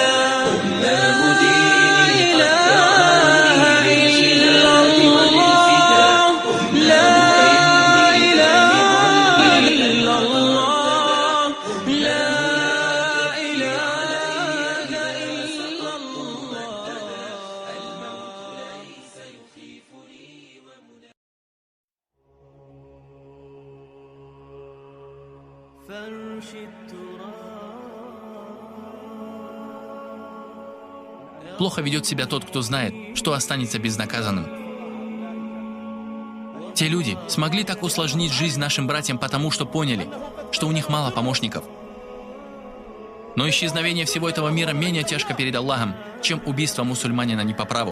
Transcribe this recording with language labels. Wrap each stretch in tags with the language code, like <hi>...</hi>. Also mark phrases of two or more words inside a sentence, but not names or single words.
<ar>أماه ديني لا إله إلا الله، لا إله إلا الله، لا إله إلا الله. الموت ليس يخيفني ومناي. فرش التراب.</ar> <ru>Плохо ведет себя тот, кто знает, что останется безнаказанным. Те люди смогли так усложнить жизнь нашим братьям потому, что поняли, что у них мало помощников. Но исчезновение всего этого мира менее тяжко перед Аллахом, чем убийство мусульманина не по праву.</ru>